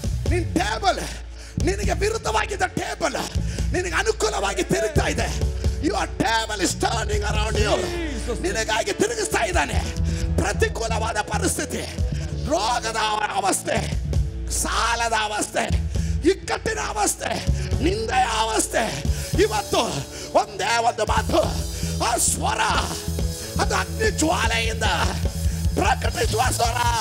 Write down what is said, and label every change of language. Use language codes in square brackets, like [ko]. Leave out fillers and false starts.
[kn] ನಿನ್ನ ಟೇಬಲ್, ನಿನಗೆ ವಿರುದ್ಧವಾಗಿದ್ದ ಟೇಬಲ್ ನಿನಗೆ ಅನುಕೂಲವಾಗಿ ತಿರುಗ್ತಾ ಇದೆ. [en] Your table is turning around you. [kn] ನಿನಗಾಗಿ ತಿರುಗಿಸ್ತಾ ಇದ್ದಾನೆ. ಪ್ರತಿಕೂಲವಾದ ಪರಿಸ್ಥಿತಿ, ರೋಗದ ಅವಸ್ಥೆ, ಸಾಲದ ಅವಸ್ಥೆ, ಇಕ್ಕಟ್ಟಿನ ಅವಸ್ಥೆ, ನಿಂದೆಯ ಅವಸ್ಥೆ, ಇವತ್ತು ಒಂದೇ ಒಂದು ಮಾತು, ಆ ಸ್ವರ ಅದು ಅಗ್ನಿ ಜ್ವಾಲೆಯಿಂದ ಪ್ರಕಟಿಸುವ ಸ್ವರ.